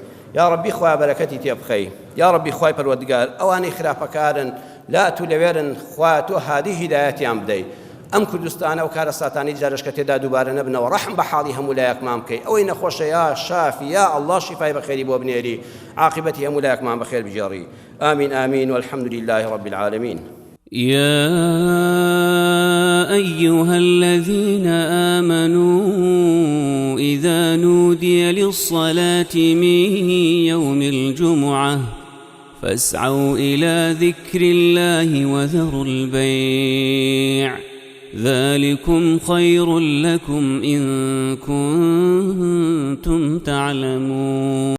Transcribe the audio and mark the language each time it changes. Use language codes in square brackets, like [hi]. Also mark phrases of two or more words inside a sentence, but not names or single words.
[ckb] یا ڕەبی خوای بەرەکەتی تێ بخەی. یا ڕەبی خوای پەروەردگار ئەوانەی خراپەکارن لا تو لەوێرن خوا تۆ هادی هیدایەتیان بدەی. ئەم کوردستانە و کارە ساتانی جارشکە تێدا دووبارە نەبنەوە ڕەحم بە حاڵی هەموو لایەکمان بکەی. ئەوەی نەخۆشە [ar] یا شافی یا ئەڵڵا [ckb] شیفای بەخێری بۆ بنێری عاقبەتی هەموو لایەکمان بەخێر بجێڕی. [ar] آمین آمین والحمد لله رب العالمين. يا أيها الذين آمنوا إذا نودي للصلاة من يوم الجمعة فاسعوا إلى ذكر الله وذروا البيع ذلكم خير لكم إن كنتم تعلمون.